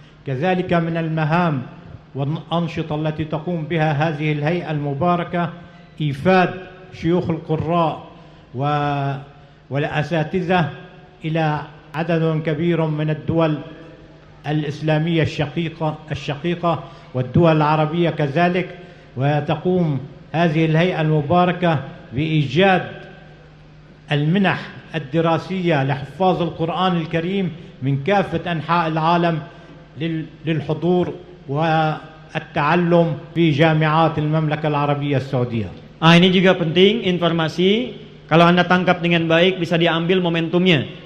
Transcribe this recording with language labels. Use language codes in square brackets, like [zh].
[ar] Kadzalika min al mahaam wa al anshita allati taqum biha hadhihi al hay'a al mubarakah ifad shuyukh al qurra wa والأساتذة إلى عدد كبير من الدول الإسلامية الشقيقة والدول العربية كذلك. وتقوم هذه الهيئة المباركة بإيجاد المنح الدراسية لحفاظ القرآن الكريم من كافة أنحاء العالم للحضور والتعلم في جامعات المملكة العربية السعودية. [id] Ini juga penting informasi. Kalau Anda tangkap dengan baik, bisa diambil momentumnya.